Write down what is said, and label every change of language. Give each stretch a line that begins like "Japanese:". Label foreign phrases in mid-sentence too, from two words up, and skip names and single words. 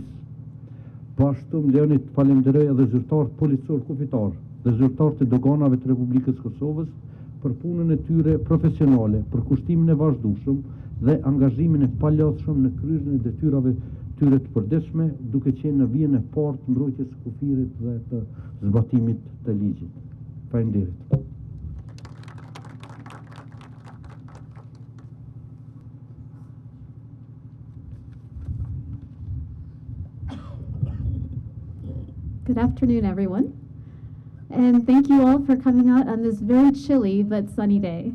Albanian: Po ashtu më lejoni të falenderoj edhe zyrtarët policor kufitar dhe zyrtarët e doganave të Republikës Kosovës për punën e tyre profesionale, për kushtimin e vazhdueshëm dhe angazhimin e palodhshëm në kryerjen e detyrave tyre të përditshme, duke qenë në vijën e parë të mbrojtjes së kufirit dhe të zbatimit të ligjit. Faleminderit.
English: Good afternoon, everyone. And thank you all for coming out on this very chilly but sunny day.